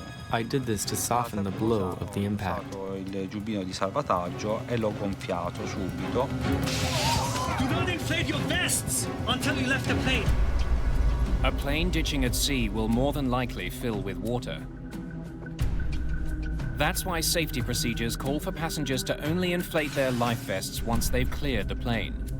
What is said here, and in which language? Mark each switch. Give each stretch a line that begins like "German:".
English: I did this to soften the blow of the impact.
Italian: Il giubbino di salvataggio e l'ho gonfiato subito.
English: Do not inflate your vests until you left the plane. A plane ditching at sea will more than likely fill with water. That's why safety procedures call for passengers to only inflate their life vests once they've cleared the plane.